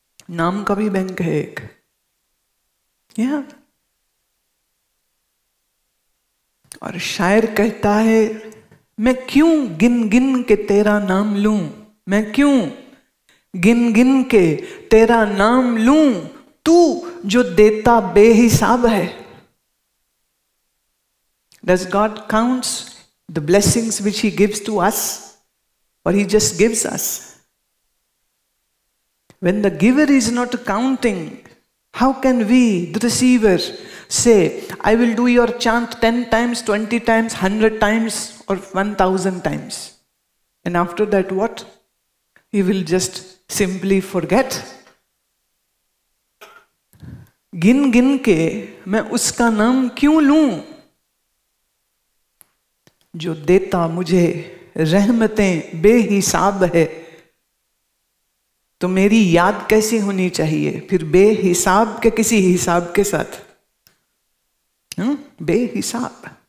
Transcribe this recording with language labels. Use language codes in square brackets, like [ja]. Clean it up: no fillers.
[hi] नाम का भी बैंक है एक, या और शायर कहता है मैं क्यों गिन गिन के तेरा नाम लूं, मैं क्यों गिन गिन के तेरा नाम लूं, तू जो देता बेहिसाब है। [en] Does God counts the blessings which he gives to us, or he just gives us? When the giver is not counting, how can we, the receiver, say, I will do your chant 10 times, 20 times, 100 times, or 1000 times? And after that, what? He will just simply forget. [hi] गिन गिन के मैं उसका नाम क्यों लूं, जो देता मुझे रहमतें बेहिसाब है। तो मेरी याद कैसी होनी चाहिए फिर बेहिसाब के किसी हिसाब के साथ, बेहिसाब।